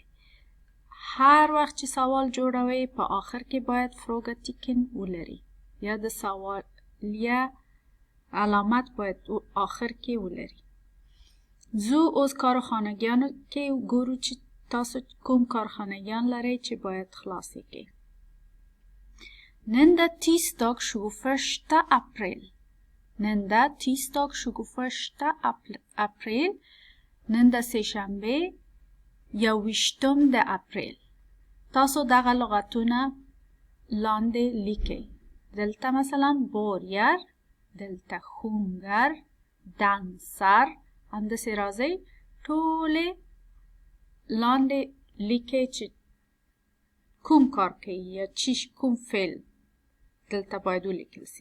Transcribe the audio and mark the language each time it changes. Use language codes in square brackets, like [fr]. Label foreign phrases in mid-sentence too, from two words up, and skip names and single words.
[ps] هر وخت چې سوال جوړوئ په آخر کې باید فروګتیکن ولري، یا د سوالیه علامت باید آخر کې ولري. زو اوس کارخانگیانو کې ګورو چې تاسو کوم کارخانگیان لرئ چې باید خلاصې کړئ. نن ده tisdag 21 april، نن ده tisdag 21 april، نن ده سه‌شنبه 21 اپریل. تاسو دغه لغتونه لاندې لیکئ. دلته مثلا بوریر، دلته خونګر، دنسر، همداسې راځئ ټولې لاندې لیکئ چې کوم کار کوي یا کوم فعل دلته باید ولیکل سي.